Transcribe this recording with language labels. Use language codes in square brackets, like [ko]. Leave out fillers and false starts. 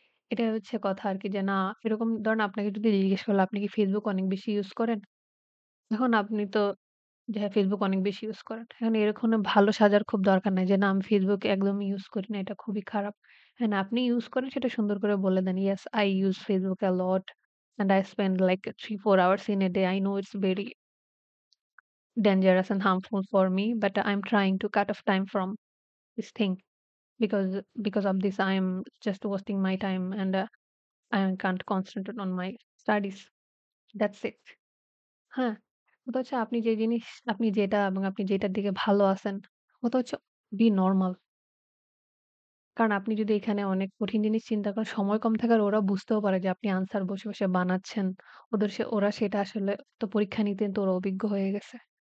[bn] এটাই হচ্ছে কথা আরকি যে না এরকম ধরেন আপনাকে যদি জিজ্ঞেস করলো আপনি কি Facebook অনেক বেশি ইউজ করেন? এখন আপনি তো যে হ্যাঁ, Facebook অনেক বেশি ইউজ করেন। এখন এরকম ভালো সাজার খুব দরকার নাই যে না আমি Facebook একদমই ইউজ করি না। এটা খুবই খারাপ। হ্যাঁ, না আপনি ইউজ করেন সেটা সুন্দর করে বলে দেন। [en] "Yes, I use Facebook a lot and I spend like 3-4 hours in a day. I know it's very dangerous and harmful for me, but I'm trying to cut off time from this thing because of this I'm just wasting my time and I can't concentrate on my studies. That's it." হ্যাঁ? [bn] ওটা হচ্ছে আপনি যেটা এবং আপনি যেটার দিকে ভালো আছেন, ওটা হচ্ছে [en] Be normal. [bn] কারণ আপনি যদি এখানে অনেক কঠিন জিনিস চিন্তা করেন, সময় কম থাকার ওরা বুঝতেও পারে যে আপনি আনসার বসে বানাচ্ছেন। ওরা সেটা আসলে তো পরীক্ষা নিতে তো ওরা অভিজ্ঞ হয়ে গেছে।